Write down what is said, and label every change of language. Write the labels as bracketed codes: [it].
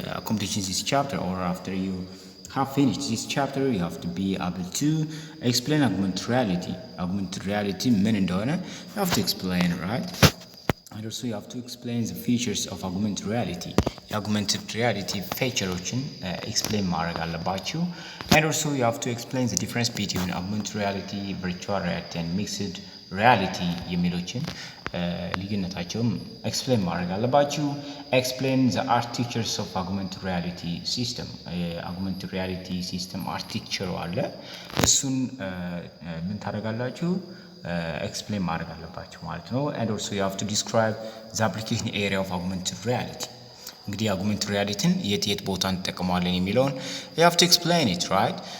[en] completing this chapter, or after you have finished this chapter, you have to be able to explain augmented reality. Augmented reality [am] ምን እንደሆነ [en] you have to explain, right? And also you have to explain the features of augmented reality. [am] Augmented reality featureዎችን explain ማድረግ አለባችሁ. [en] And also you have to explain the difference between augmented reality, virtual reality and mixed reality [am] የሚሎችን ልዩነታቸውም ኤክስፕሌን ማድረግ አለባችሁ። [en] ኤክስፕሌን ዘ አርክቴክቸርስ ኦፍ [am] አጉመንትድ ሪያሊቲ ሲስተም። አጉመንትድ ሪያሊቲ ሲስተም አርክቴክቸሩ አለ። እሱን ምን ታደርጋላችሁ? ኤክስፕሌን ማድረግ አለባችሁ ማለት ነው። [en] and also you have to describe the application area of augmented reality. [am] እንግዲህ አጉመንትድ ሪያሊቲን የት ቦታ እንጠቀመዋለን የሚለውን [en] you have to explain it, right?